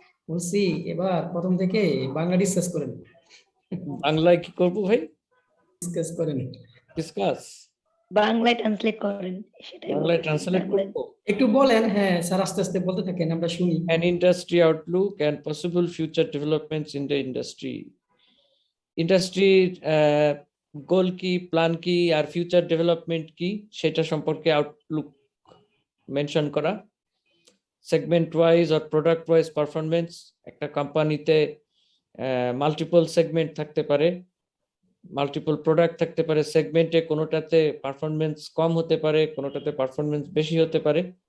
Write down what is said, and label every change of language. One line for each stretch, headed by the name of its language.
Bangla: বলছি এবার প্রথম থেকে বাংলা ডিসকাস করেন। বাংলায় কি করব ভাই? ডিসকাস করেন। ডিসকাস বাংলায় ট্রান্সলেট করেন, সেটাই বাংলায় ট্রান্সলেট করব। একটু বলেন, হ্যাঁ স্যার আস্তে আস্তে বলতে থাকেন, আমরা শুনি।
English: An industry outlook and possible future developments in the industry.
Bangla: Industry গোল কি, প্ল্যান কি আর ফিউচার ডেভেলপমেন্ট কি সেটা সম্পর্কে আউটলুক মেনশন করা। সেগমেন্ট ওয়াইজ আর প্রোডাক্ট ওয়াইজ পারফরমেন্স, একটা কোম্পানিতে মাল্টিপল সেগমেন্ট থাকতে পারে, মাল্টিপল প্রোডাক্ট থাকতে পারে, সেগমেন্টে কোনোটাতে পারফরমেন্স কম হতে পারে, কোনোটাতে পারফরমেন্স বেশি হতে পারে।